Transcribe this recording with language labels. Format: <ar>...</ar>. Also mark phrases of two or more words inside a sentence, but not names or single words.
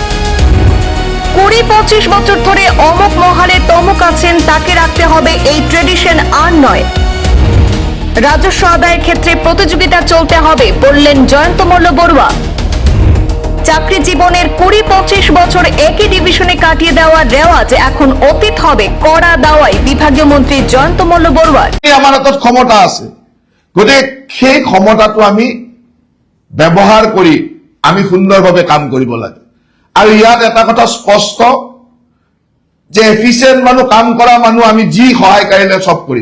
<bn>20-25 বছর ধরে অমুক মহালে তমুক আছেন, তাকে রাখতে হবে, এই ট্রেডিশন আর নয়। রাজস্ব আদায়ের ক্ষেত্রে প্রতিযোগিতা চলতে হবে বললেন জয়ন্তমল্ল বৰুৱা। চাকরি জীবনের 20-25 বছর একই ডিভিশনে কাটিয়ে দেওয়ার রেওয়াজ এখন অতীত হবে, কড়া দাওয়াই বিভাগীয় মন্ত্রী জয়ন্তমল্ল বৰুৱাৰ।</bn> <as>আমাৰ হাতত ক্ষমতা আছে, গতিকে সেই ক্ষমতাটো আমি ব্যৱহাৰ কৰি আমি সুন্দৰভাৱে কাম কৰিব লাগে। আৰু ইয়াত এটা কথা স্পষ্ট যে এফিচিয়েণ্ট মানুহ, কাম কৰা মানুহ আমি যি সহায় কৰিলে চব কৰিম।</as>